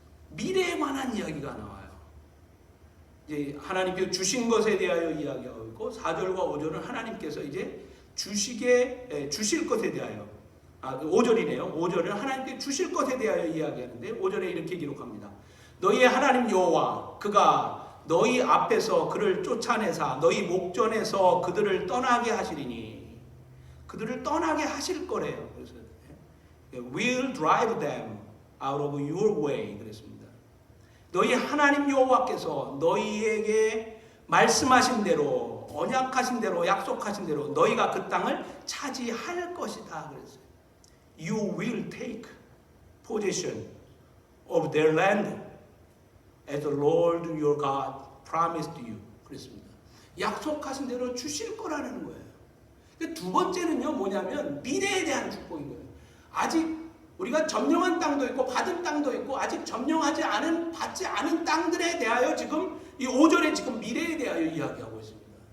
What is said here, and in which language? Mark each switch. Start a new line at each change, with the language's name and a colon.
Korean: 미래에 관한 이야기가 나와요. 이제 하나님께서 주신 것에 대하여 이야기하고 있고 4절과 5절은 하나님께서 이제 주실 것에 대하여 5절이네요. 5절은 하나님께 주실 것에 대하여 이야기하는데 5절에 이렇게 기록합니다. 너희의 하나님 여호와 그가 너희 앞에서 그를 쫓아내사 너희 목전에서 그들을 떠나게 하시리니 그들을 떠나게 하실 거래요. 그래서
English: will drive them out of your way
Korean: 그랬습니다. 너희 하나님 여호와께서 너희에게 말씀하신 대로 언약하신 대로 약속하신 대로 너희가 그 땅을 차지할 것이다 그랬어요.
English: You will take possession of their land as the Lord your God promised you.
Korean: 그랬습니다. 약속하신 대로 주실 거라는 거예요. 두 번째는요 뭐냐면 미래에 대한 축복인 거예요. 아직 우리가 점령한 땅도 있고 받은 땅도 있고 아직 점령하지 않은 받지 않은 땅들에 대하여 지금 이 5절에 지금 미래에 대하여 이야기하고 있습니다.